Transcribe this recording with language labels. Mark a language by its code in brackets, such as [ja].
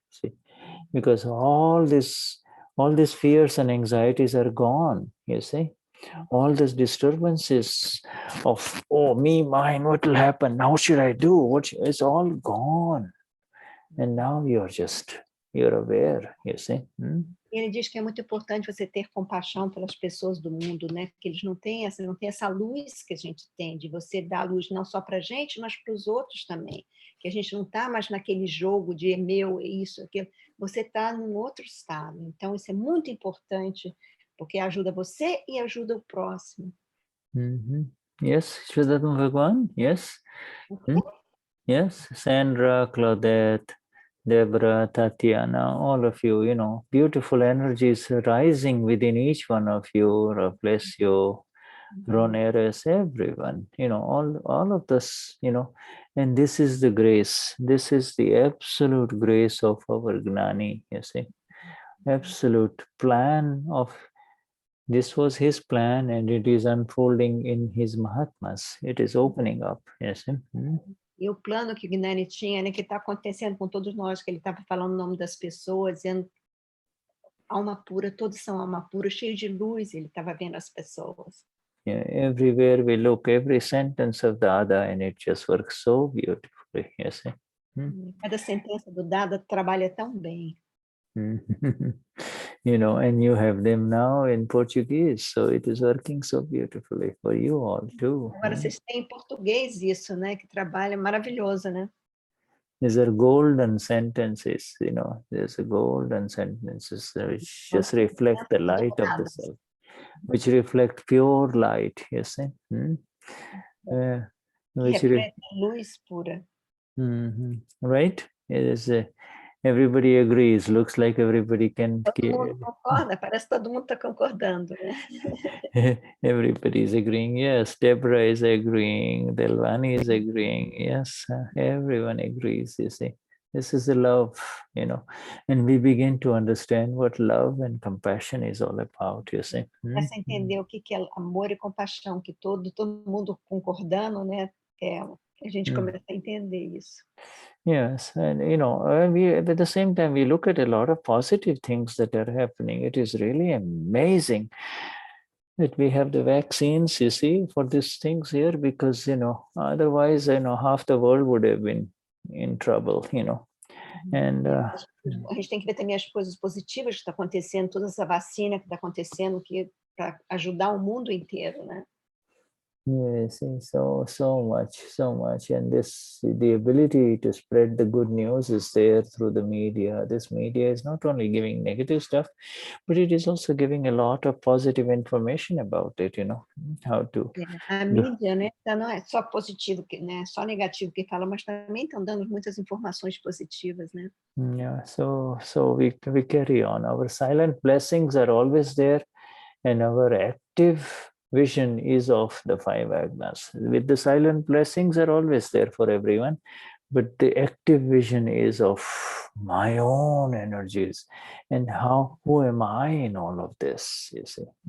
[en] See, because all these fears and anxieties are gone, you see. All these disturbances of, oh, me, mine, what will happen? How should I do? It's all gone. And now you're aware, you see. [pt] Ele diz que é muito importante você ter compaixão pelas pessoas do mundo, né? Porque eles não têm essa luz que a gente tem, de você dar luz não só para a gente, mas para os outros também. Que a gente não está mais naquele jogo de meu, isso, aquilo. Você está num outro estado. Então, isso é muito importante, porque ajuda você e ajuda o próximo. [en] Yes, Vishuddhatma Bhagwan, yes. Yes, Sandra, Claudette, Deborah, Tatiana, all of you, beautiful energies rising within each one of you. Bless you, Roneres, everyone, all of this, and this is the grace. This is the absolute grace of our Gnani, you see. Absolute plan of, this was his plan and it is unfolding in his Mahatmas. It is opening up, yes. [pt] E o plano que o Gnani tinha, né, que está acontecendo com todos nós, que ele estava falando o nome das pessoas, dizendo alma pura, todos são alma pura, cheio de luz, ele estava vendo as pessoas. [en] Yeah, everywhere we look, every sentence of Dada, and it just works so beautifully, yes. [pt] Cada sentença do Dada trabalha tão bem. [en] And you have them now in Portuguese, so it is working so beautifully for you all too. [pt] Agora vocês têm em português isso, né? Que trabalha maravilhoso, né? [en] These are golden sentences, there's a golden sentences which just reflect the light of the self, which reflect pure light, you see. Which [pt] reflete luz pura. [en] Right? It is everybody agrees. Looks like everybody can. [pt] Todo mundo concorda? Parece que todo mundo está concordando, né? [en] Everybody is agreeing. Yes, Deborah is agreeing. Dadavani is agreeing. Yes, everyone agrees. You see, this is the love, and we begin to understand what love and compassion is all about. You see. [pt] Para entender o que é amor e compaixão, que todo mundo concordando, né? A gente começa a entender isso. [en] Yes, and we at the same time we look at a lot of positive things that are happening. It is really amazing that we have the vaccines, you see, for these things here, because otherwise half the world would have been in trouble, and [pt] a gente tem que ver também as coisas positivas que está acontecendo, toda essa vacina que está acontecendo, que para ajudar o mundo inteiro, né? [en] Yes, so much, and the ability to spread the good news is there through the media. This media is not only giving negative stuff, but it is also giving a lot of positive information about it. How to. [pt] A mídia, né? Não é só positivo, né? Só negativo que fala, mas também estão dando muitas informações positivas, né? [en] Yeah, so we carry on. Our silent blessings are always there, and our active vision is of the five agnas. With the silent blessings are always there for everyone, but the active vision is of my own energies and who am I in all of this, you see.